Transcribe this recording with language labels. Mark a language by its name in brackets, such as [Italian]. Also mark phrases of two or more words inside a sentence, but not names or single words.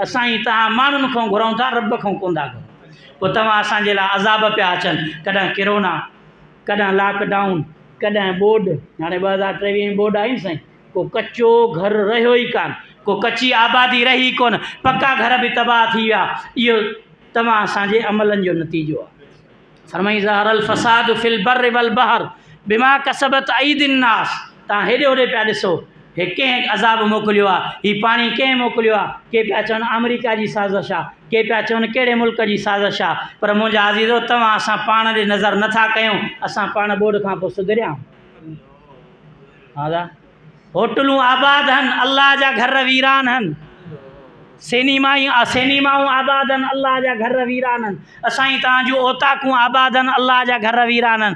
[Sindhi] असां ई तव्हां माण्हुनि खां घुरूं था, रब खां कोन था घुरूं। पोइ तव्हां असांजे लाइ अज़ाब पिया अचनि, कॾहिं किरोना, कॾहिं लॉकडाउन, कॾहिं बोर्ड, हाणे 2023 में बोर्ड आई साईं, को कचो घर रहियो ई कान, को कची आबादी रही कोन, पक्का घर बि तबाह थी विया। इहो तव्हां असांजे अमलनि जो नतीजो आहे। [Arabic] फरमाई ظهر الفساد في البر والبحر بما كسبت أيدي الناس. [Sindhi] तव्हां हेॾे होॾे पिया ॾिसो, हे कंहिं अज़ाब मोकिलियो आहे, हीउ पाणी कंहिं मोकिलियो आहे, के पिया चवनि अमेरिका जी साज़िश आहे, के पिया चवनि कहिड़े मुल्क जी साज़िश आहे। पर मुंहिंजा अज़ीज़ो तव्हां असां पाण ॾे नज़र नथा कयूं, असां पाण बोर्ड खां पोइ सुधरिया। हा होटलूं आबाद आहिनि, अल्लाह जा घर वीरान आहिनि, सिनेमाऊं आबाद आहिनि, अल्लाह जा घर वीरान आहिनि, असां ई तव्हांजूं औताकूं आबाद आहिनि, अल्लाह जा घर वीरान आहिनि।